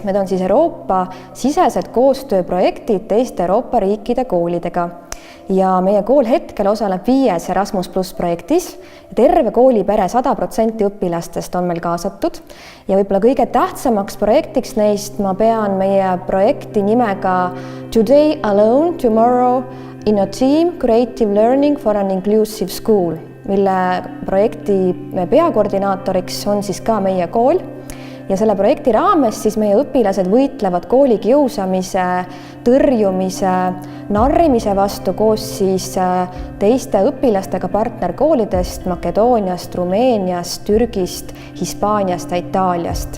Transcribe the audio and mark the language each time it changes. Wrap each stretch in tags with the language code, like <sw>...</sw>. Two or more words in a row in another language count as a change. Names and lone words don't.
<et>Need on siis Euroopa sisesed koostööprojektid teiste Euroopa riikide koolidega. Ja meie kool hetkel osaleb 5 Erasmus Plus projektis. Terve koolipere 100% õpilastest on meil kaasatud. Ja võib-olla kõige tähtsamaks projektiks neist ma pean meie projekti nimega Today Alone, Tomorrow in a Team Creative Learning for an Inclusive School, mille projekti peakoordinaatoriks on siis ka meie kool. Ja selle projekti raames siis meie õpilased võitlevad koolikiusamise, tõrjumise, narrimise vastu koos siis teiste õpilastega partnerkoolidest Makedooniast, Rumeeniast, Türgist, Hispaaniast ja Itaaliast.</et>